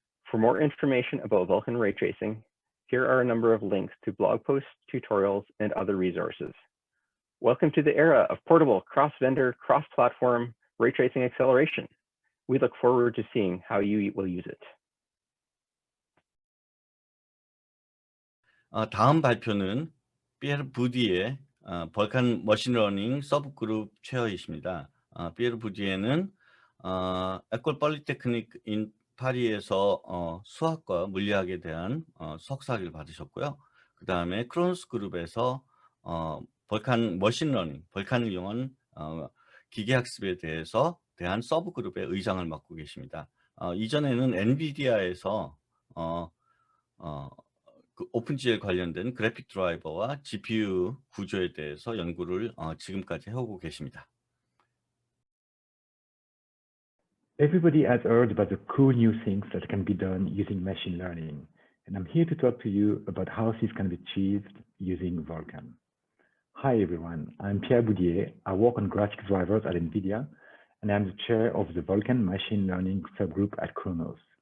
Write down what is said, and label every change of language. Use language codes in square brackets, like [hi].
[en] For more information about Vulcan ray tracing, here are a number of links to blog posts, tutorials, and other resources. Welcome to the era of portable, cross-vendor, cross-platform ray tracing acceleration. We look forward to seeing how you will use it. [ko] 다음 발표는 피에르 부디에 벌칸 머신러닝 서브그룹 체어이십니다. 피에르 부디에는 에콜 폴리테크닉 인 파리에서 수학과 물리학에 대한 석사학위를 받으셨고요. 그 다음에 크로노스 그룹에서 벌칸 머신러닝, 벌칸을 이용한 기계학습에 대한 서브그룹의 의장을 맡고 계십니다. 이전에는 엔비디아에서 그 오픈GL 관련된 그래픽 드라이버와 GPU 구조에 대해서 연구를 지금까지 해오고 계십니다. [en] Everybody has heard about the cool new things that can be done using machine learning, and I'm here to talk to you about how this can be achieved using Vulkan. Hi everyone, I'm Pierre Boudier. I work on graphic drivers at NVIDIA, and I'm the chair of the Vulkan machine learning subgroup at Khronos.